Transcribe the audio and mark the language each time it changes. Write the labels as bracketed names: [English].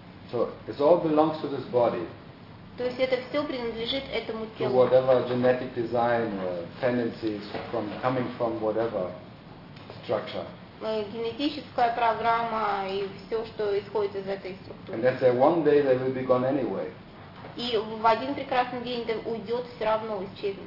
[English] So it all belongs to this body. [Russian] То есть это все принадлежит этому телу. [English] To whatever genetic design tendencies from coming from whatever structure. [Russian] Генетическая программа и все, что исходит из этой структуры. [English] And let's say one day they will be gone anyway. [Russian] И в один прекрасный день это уйдет, все равно исчезнет.